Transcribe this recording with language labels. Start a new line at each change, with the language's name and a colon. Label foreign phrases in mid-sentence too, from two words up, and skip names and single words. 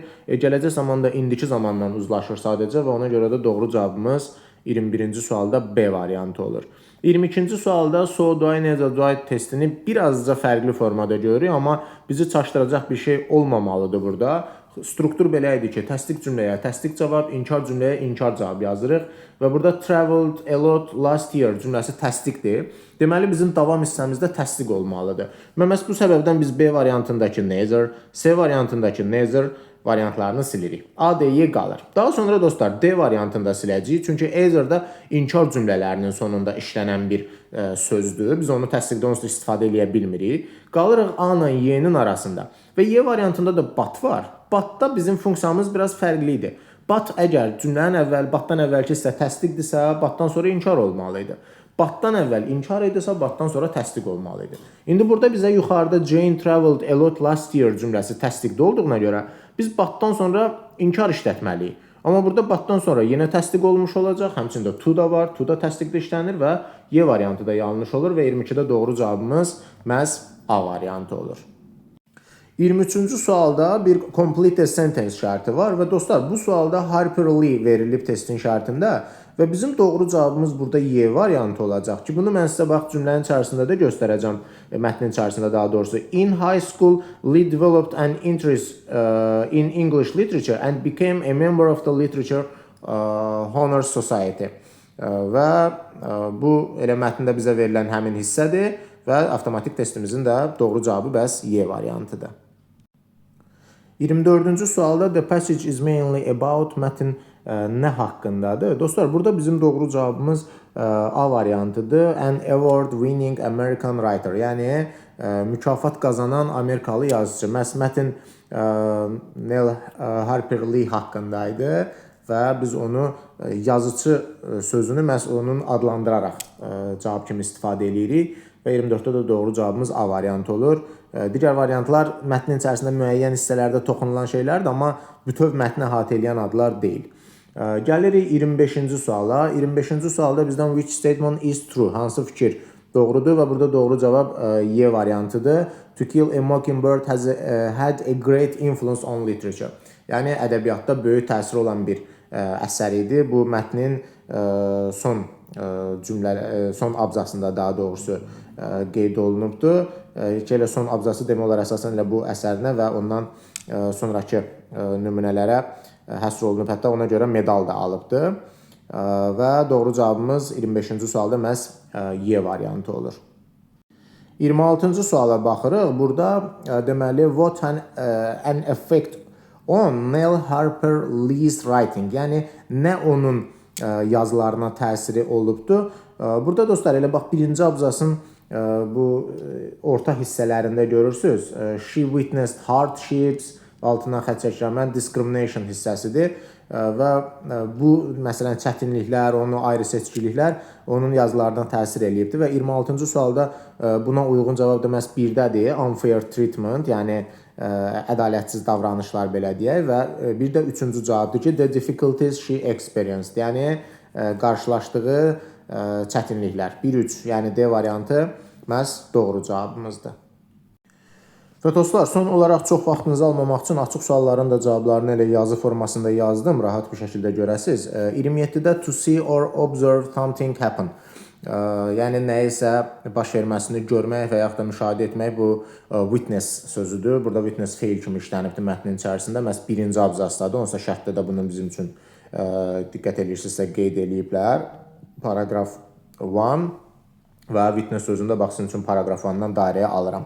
Azerbaijani: Gələcək zaman da indiki zamandan uzlaşır sadəcə və ona görə də doğru cavabımız 21-ci sualda B variantı olur. 22-ci sualda
English: so, do I,
Azerbaijani: necə,
English: do I
Azerbaijani: testini birazca fərqli formada görürük, amma bizi çaşdıracaq bir şey olmamalıdır burada. Struktur belə idi ki, təsdiq cümləyə təsdiq cavab, inkar cümləyə inkar cavab yazırıq və burada
English: traveled a lot last year
Azerbaijani: cümləsi təsdiqdir. Deməli, bizim davam hissəmizdə təsdiq olmalıdır. Və məhz bu səbəbdən biz B variantındakı neither, C variantındakı neither variantlarını silirik. A, D, Y qalır. Daha sonra dostlar D variantında siləcəyik. Çünki either-da inkar cümlələrinin sonunda işlənən bir sözdür. Biz onu təsdiqdə onsuz istifadə edə bilmirik. Qalırıq A ilə Y-nin arasında. Və Y variantında da but var. But-da bizim funksiyamız biraz fərqli idi. But əgər cümlənin batdan əvvəlki hissə təsdiqdirsə, batdan sonra inkar olmalı idi. Batdan əvvəl inkar edirsə, batdan sonra təsdiq olmalı idi. İndi burada bizə yuxarıda
English: Jane traveled a lot last year
Azerbaijani: cümləsi təsdiqdə olduğuna görə biz batdan sonra inkar işlətməliyik. Amma burada batdan sonra yenə təsdiq olmuş olacaq. Həmçində to da var, to da təsdiqdə işlənir və Y variantı da yanlış olur və 22-də doğru cavabımız məhz A variantı olur. 23-cü sualda bir
English: complete sentence
Azerbaijani: şərti var və dostlar, bu sualda Harper Lee verilib testin şərtində və bizim doğru cavabımız burada Y variantı olacaq ki, bunu mən sizə bax cümlənin içərisində də göstərəcəm, mətnin içərisində daha doğrusu.
English: In high school, Lee developed an interest in English literature and became a member of the Literature Honors Society.
Azerbaijani: Və bu elə mətndə bizə verilən həmin hissədir və avtomatik testimizin də doğru cavabı bəs Y variantıdır. 24-cü sualda
English: the passage is mainly about
Azerbaijani: mətn nə haqqındadır? Dostlar, burada bizim doğru cavabımız A variantıdır.
English: An award-winning American writer.
Azerbaijani: Yəni, mükafat qazanan Amerikalı yazıcı. Məhz mətn Nell Harper Lee haqqındaydı və biz onu yazıcı sözünü məhz onun adlandıraraq cavab kimi istifadə edirik və 24-də də doğru cavabımız A variantı olur. Digər variantlar mətnin içərisində müəyyən hissələrdə toxunulan şeylərdir, amma bütöv mətni əhatə edən adlar deyil. Gəlirik 25-ci suala. 25-ci sualda bizdən
English: which statement is true?
Azerbaijani: Hansı fikir doğrudur və burada doğru cavab Y variantıdır.
English: To Kill a Mockingbird has had a great influence on literature.
Azerbaijani: Yəni, ədəbiyyatda böyük təsir olan bir əsər idi. Bu mətnin son abzasında daha doğrusu qeyd olunubdur. Elə son abzası demək olar əsasən elə bu əsərinə və ondan sonraki nümunələrə həsr olunub. Hətta ona görə medal da alıbdır. Və doğru cavabımız 25-ci sualda məhz Y variantı olur. 26-cı suala baxırıq. Burada deməli
English: what an effect on Nell Harper Lee's writing.
Azerbaijani: Yəni nə onun yazılarına təsiri olubdur. Burada dostlar elə bax birinci abzasın bu orta hissələrində görürsünüz.
English: She witnessed hardships,
Azerbaijani: altından xətt çəkirəm, discrimination hissəsidir və bu məsələn çətinliklər, onun ayrı seçkiliklər onun yazılarına təsir eləyibdir və 26-cı sualda buna uyğun cavab da məhz 1-dədir,
English: unfair treatment,
Azerbaijani: yəni ədalətsiz davranışlar belə deyək və bir də 3-cü cavabdır ki,
English: the difficulties she experienced,
Azerbaijani: yəni qarşılaşdığı çətinliklər. 1-3, yəni D variantı məhz doğru cavabımızdır. Və dostlar, son olaraq çox vaxtınızı almamaq üçün açıq sualların da cavablarını elə yazı formasında yazdım, rahat bir şəkildə görəsiz. 27-də
English: to see or observe something happen.
Azerbaijani: Yəni nəyisə baş verməsini görmək və yaxud da müşahidə etmək bu witness sözüdür. Burada witness feil kimi işlənibdir mətnin içərisində. Məhz birinci abzasdadır. Onsa şərtdə də bunu bizim üçün diqqət edirsinizsə qeyd eləyiblər. Paragraf 1 və witness sözündə bax sizin üçün paragraf 1-dan dairəyə alıram.